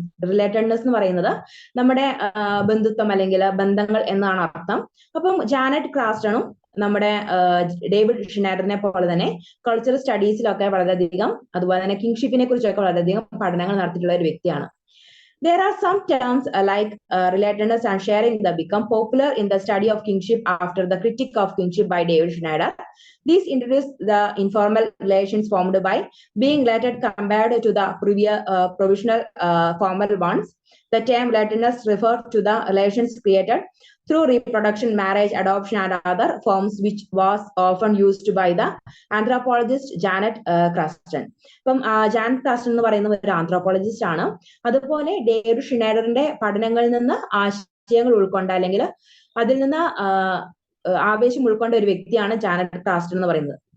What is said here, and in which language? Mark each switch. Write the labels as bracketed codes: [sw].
[ml] Relatedness എന്ന് പറയുന്നത് നമ്മുടെ ബന്ധുത്വം അല്ലെങ്കിൽ ബന്ധങ്ങൾ എന്നാണ് അർത്ഥം. അപ്പം ജാനറ്റ് ക്രാസ്റ്റണും നമ്മുടെ ഡേവിഡ് ഷിനൈഡറിനെ പോലെ തന്നെ കൾച്ചറൽ സ്റ്റഡീസിലൊക്കെ വളരെയധികം അതുപോലെ തന്നെ കിങ്ഷിപ്പിനെ കുറിച്ചൊക്കെ വളരെയധികം പഠനങ്ങൾ നടത്തിയിട്ടുള്ള ഒരു വ്യക്തിയാണ്. [en] There are some terms like relatedness and sharing that become popular in the study of kinship after the critique of kinship by David Schneider. These introduce the informal relations formed by being related compared to the previous provisional formal ones. The term relatedness refers to the relations created through reproduction, marriage, adoption, and other forms, which was often used by the anthropologist Janet Kraston. [ml] ഇപ്പം Janet ക്രാസ്റ്റൺ എന്ന് പറയുന്ന ഒരു anthropologist ആണ്. അതുപോലെ David ഷിനൈഡറിന്റെ പഠനങ്ങളിൽ നിന്ന് ആശയങ്ങൾ ഉൾക്കൊണ്ട അല്ലെങ്കിൽ അതിൽ നിന്ന് ആവേശം ഉൾക്കൊണ്ട ഒരു വ്യക്തിയാണ് ജാനറ്റ് ക്രാസ്റ്റൺ എന്ന് പറയുന്നത്.